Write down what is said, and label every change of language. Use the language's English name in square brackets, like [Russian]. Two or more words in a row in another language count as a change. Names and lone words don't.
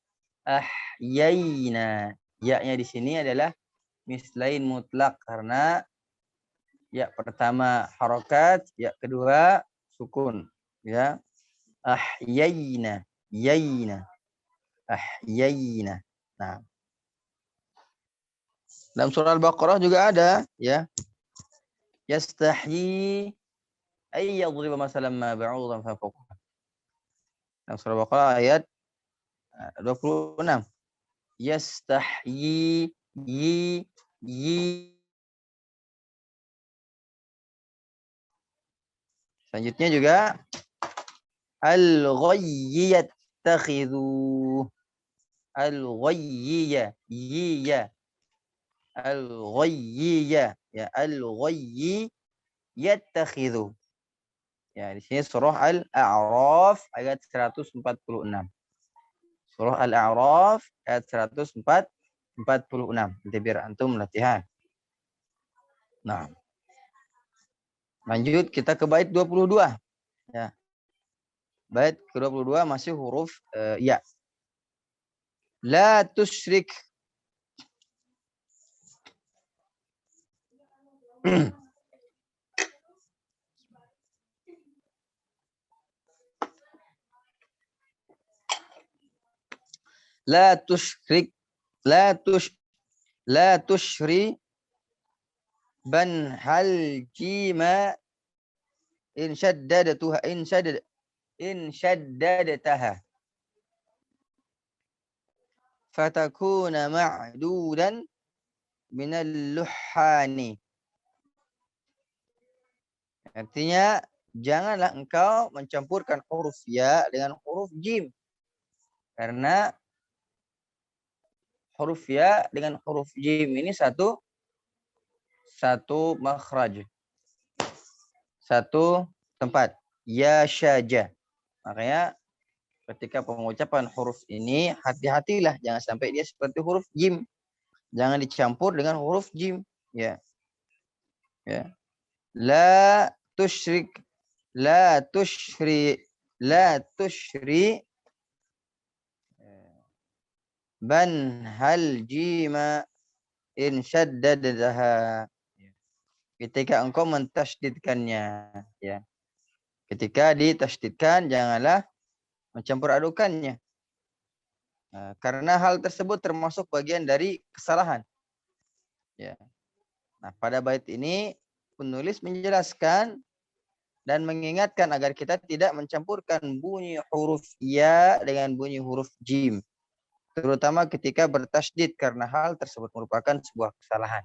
[Indonesian] Ya-nya di sini adalah mislain mutlak karena ya pertama harokat, ya kedua sukun ya. Ahyayna. Nah, Dalam surah Al-Baqarah juga ada, ya. [Arabic] يستحيي أي يضرب مثلا ما بعوضة فما فوقها. [Indonesian] Dalam surah Al-Baqarah ayat 26. [Arabic] يستحيي يي. [Indonesian] Selanjutnya juga [Arabic] الغي يتخذ. [Indonesian] Al-ghayyi ya. [Arabic] الغي يا. الغي يتخذ. [Indonesian] Ya, di sini surah Al-A'raf ayat 146. Surah Al-A'raf ayat 146. Nanti biar antum latihan. Nah, lanjut kita ke bait 22. Ya. Bait ke-22 masih huruf ya. [Arabic] لا تشرك. لا تشرك. لا تشري بهل جيما إن شددتها إن شددتها فتكونا معدودا من اللحن. [Indonesian] Artinya janganlah engkau mencampurkan huruf ya dengan huruf jim, karena huruf ya dengan huruf jim ini satu makhraj, satu tempat. [Arabic] يا شجا. [Indonesian] Makanya ketika pengucapan huruf ini hati-hatilah, jangan sampai dia seperti huruf jim. Jangan dicampur dengan huruf jim. Ya. Ya. [Arabic] لا تشرك. لا تشري. لا تشري. بهل جيما إن شددها. [Indonesian] Ketika engkau mentasydidkannya, ya. Ketika ditasydidkan janganlah mencampur adukannya. Nah, karena hal tersebut termasuk bagian dari kesalahan. Ya. Nah, pada bait ini penulis menjelaskan dan mengingatkan agar kita tidak mencampurkan bunyi huruf ya dengan bunyi huruf jim, terutama ketika bertasydid, karena hal tersebut merupakan sebuah kesalahan.